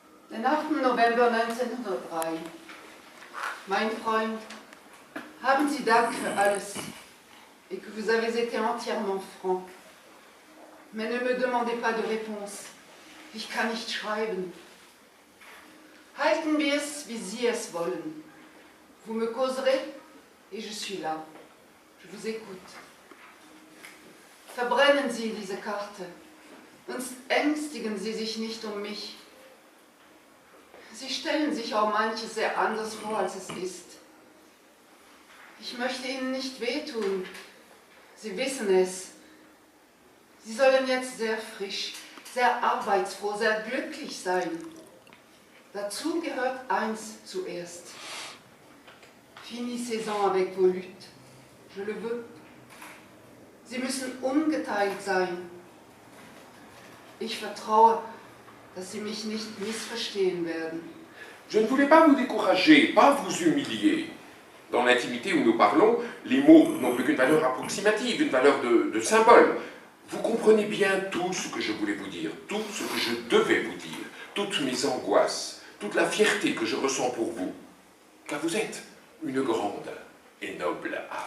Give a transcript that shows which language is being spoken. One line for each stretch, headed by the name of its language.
German: Dezember 1903. Mein Freund, haben Sie Dank für alles
French: et que vous avez été entièrement franc. Mais ne me demandez pas de réponse.
German: Ich kann nicht schreiben. Halten wir es, wie Sie es wollen.
French: Vous me causerez et je suis là. Je vous écoute.
German: Verbrennen Sie diese Karte und ängstigen Sie sich nicht um mich. Sie stellen sich auch manches sehr anders vor, als es ist. Ich möchte Ihnen nicht wehtun. Sie wissen es. Sie sollen jetzt sehr frisch, sehr arbeitsfroh, sehr glücklich sein. Dazu gehört eins zuerst.
French: Finissez-en avec vos luttes. Je le veux.
German: Sie müssen ungeteilt sein. Ich vertraue, dass Sie mich nicht missverstehen werden.
French: Je ne voulais pas vous décourager, pas vous humilier. Dans l'intimité où nous parlons, les mots n'ont plus qu'une valeur approximative, une valeur de symbole. Vous comprenez bien tout ce que je voulais vous dire, tout ce que je devais vous dire, toutes mes angoisses, toute la fierté que je ressens pour vous, car vous êtes une grande et noble âme.